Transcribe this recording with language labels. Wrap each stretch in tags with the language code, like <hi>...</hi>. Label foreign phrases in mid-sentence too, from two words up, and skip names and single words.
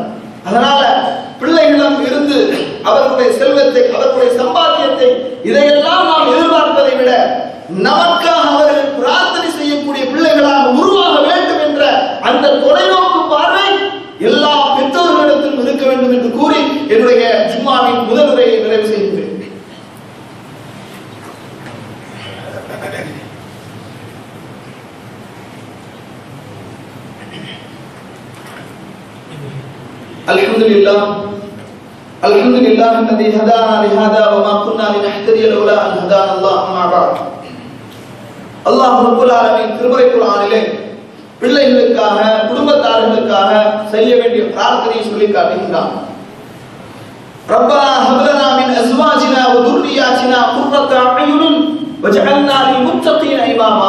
<ta>அதனால பிள்ளைகளிடம் இருந்து அவர்களுடைய செல்வத்தை, அவர்களுடைய சம்பாத்தியத்தை, இதையெல்லாம் நாம் எதிர்பார்ப்பதை விட நமக்காக அவர்கள் பிரார்த்தனை செய்யக்கூடிய பிள்ளைகளாக உருவாக வேண்டும் என்ற அந்த தொலைநோக்கு பார்வை எல்லா பெற்றோர்களிடத்திலும் இருக்க வேண்டும் என்று கூறி என்னுடைய ஜும்மாவின் முதல் உரையை நிறைவு செய்கின்றேன்.</ta> <ar>الحمد لله الحمد لله الذي هدانا لهذا وما كنا لنهتدي لولا ان هدانا الله. اما بعد, الله رب العالمين</ar> <ta>திருமறை குர்ஆனிலே பிள்ளைகளுக்காக, குடும்பத்தார்களுக்காக செய்ய வேண்டிய பிரார்த்தனையை சொல்லி காட்டுகின்றான்.</ta> <ar>ربنا هب لنا من أزواجنا و ذرياتنا قرة أعين واجعلنا للمتقين إماما.</ar>